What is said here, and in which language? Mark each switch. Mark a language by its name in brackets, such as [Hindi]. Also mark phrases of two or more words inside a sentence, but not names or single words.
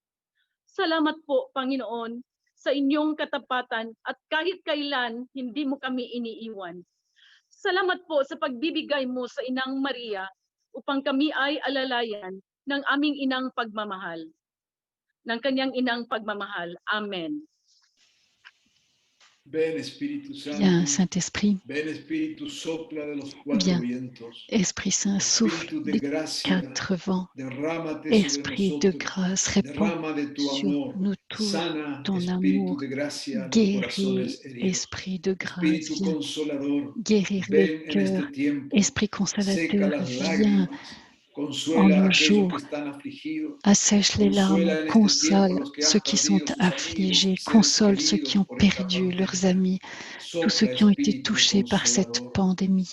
[Filipino] Salamat po, Panginoon, sa inyong katapatan at kahit kailan hindi mo kami iniiwan. Salamat po sa pagbibigay mo sa Inang Maria upang kami ay alalayan ng aming inang pagmamahal. Ng kanyang inang pagmamahal. Amen. [Spanish] Ven Espíritu Santo. [French] Viens, Saint-Esprit. [Spanish] Ven Espíritu, sopla de los cuatro vientos. [French] Esprit Saint, souffle des quatre vents. Esprit de grâce, répands sur nous tous ton amour. Guéris, Esprit de grâce, viens guérir les cœurs. Esprit consolateur, viens en nos jours, assèche les larmes, console ceux qui sont affligés, console ceux qui ont perdu leurs amis, tous ceux qui ont été touchés par cette pandémie.